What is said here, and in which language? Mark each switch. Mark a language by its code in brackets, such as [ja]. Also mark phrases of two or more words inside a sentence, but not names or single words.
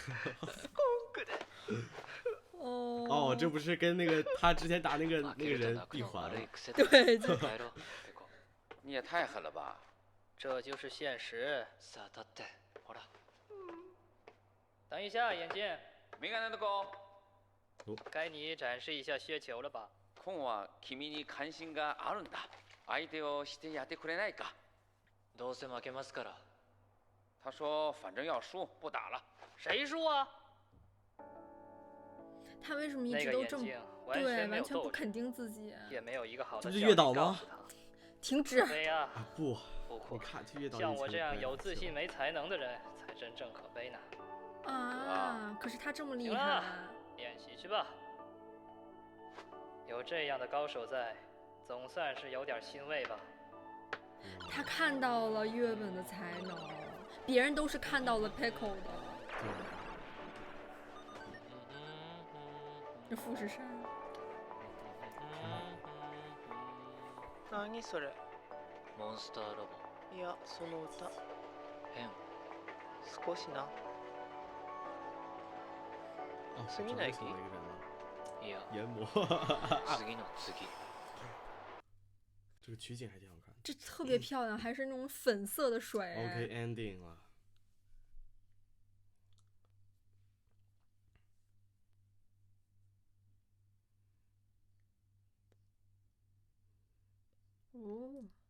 [zh] 哦，这不是跟那个他之前打那个人闭环了？对。你也太狠了吧！这就是现实。等一下，眼镜。该你展示一下削球了吧？ [ja] 今は君に関心があるんだ。相手をしてやってくれないか。どうせ負けますから。 [zh] 他说反正要输，不打了。谁输啊？他为什么一直都这么对，完全不肯定自己？也没有一个好的。这不是月岛吗？停止！对呀。不，你看这月岛。像我这样有自信没才能的人，才真正可悲呢。啊！可是他这么厉害。练习去吧。有这样的高手在，总算是有点欣慰吧。他看到了月本的才能，别人都是看到了 Pickle 的。这富士山。 [ja] 何それ？モンスターラボ。いや、その歌。変。少しな。次の駅？いや。研磨。次の次。 [zh] 这个取景还挺好看，这特别漂亮，还是那种粉色的水。 [en] OK ending [zh] 了。哦，